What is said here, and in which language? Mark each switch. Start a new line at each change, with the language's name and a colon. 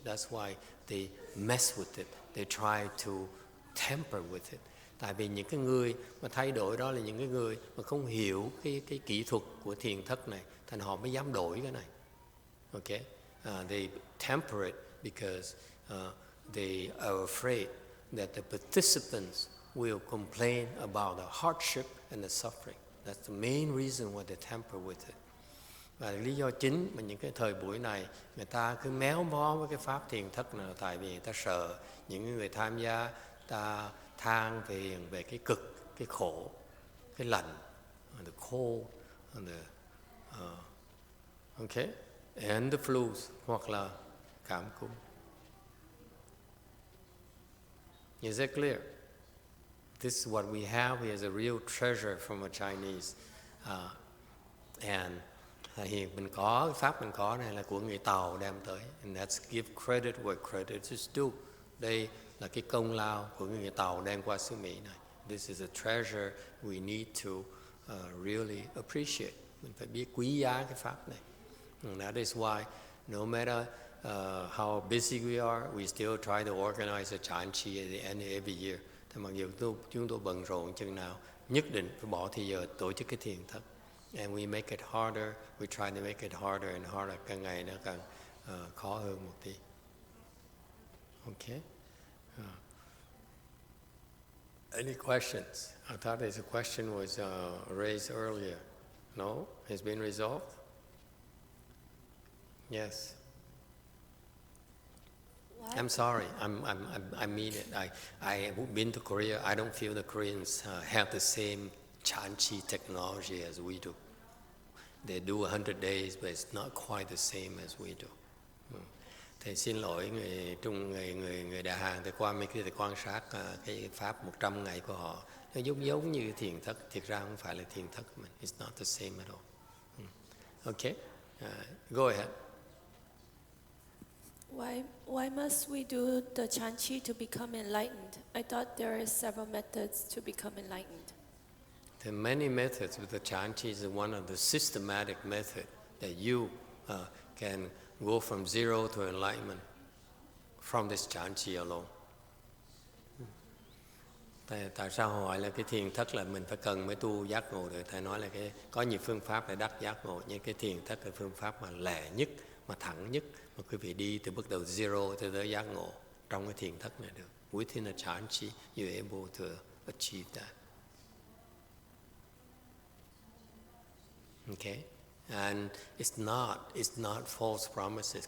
English: That's why they mess with it. They try to tamper with it.
Vietnamese: Tại vì những cái người mà thay đổi đó là những cái người mà không hiểu cái kỹ thuật của thiền thất này, thành họ mới dám đổi cái này.
English: Okay? They temper it because they are afraid that the participants will complain about the hardship and the suffering. That's the main reason why they tamper with it.
Vietnamese: Và lý do chính mà những cái thời buổi này người ta cứ méo mó với cái pháp thiền thất này là tại vì người ta sợ những người tham gia ta than về cái cực, cái khổ, cái lạnh,
English: the cold, and okay, and the flus,
Vietnamese: hoặc là cảm cúm.
English: Is that clear? This is what we have here as a real treasure from a Chinese.
Vietnamese: And mình có, cái pháp mình có này là của người Tàu đem tới.
English: And let's give credit where credit is due.
Vietnamese: Đây là cái công lao của người Tàu đem qua xứ Mỹ này.
English: This is a treasure we need to really appreciate.
Vietnamese: Mình phải biết quý giá cái pháp này.
English: And that is why no matter how busy we are, we still try to organize a Chan Chi at the end of every year.
Vietnamese: Thì mặc dù chúng tôi bận rộn chừng nào, nhất định phải bỏ thời giờ tổ chức cái thiền thất.
English: And we make it harder, we try to make it harder and harder,
Vietnamese: càng ngày nó càng khó hơn một tí.
English: Okay? Any questions? I thought there's a question was raised earlier. No? It's been resolved? Yes. Why? I'm sorry. I mean it. I've been to Korea. I don't feel the Koreans have the same Chan Chi technology as we do. They do 100 days, but it's not quite the same as we do.
Vietnamese: Thầy xin lỗi người Trung, người Đà Hàn, thầy qua mấy cái thầy quan sát cái pháp 100 ngày của họ. Nó giống như thiền thất, thiệt ra không phải là thiền thất của mình.
English: It's not the same at all. Okay, go ahead. Why must we do the Chan Chi to become enlightened? I thought there are several methods to become enlightened. There are many methods, but the Chan Chi is one of the systematic methods that you can go from zero to enlightenment from this Chan Chi alone.
Vietnamese: Tại sao hỏi là cái thiền thất là mình phải cần mới tu giác ngộ được? Thầy nói là có nhiều phương pháp để đắc giác ngộ, nhưng cái thiền thất là phương pháp mà lẻ nhất, mà thẳng nhất, mà quý vị đi từ bước đầu zero tới giác ngộ trong cái thiền thất này được.
English: Within a Chan Chi, you're able to achieve that. Okay, and it's not false promises.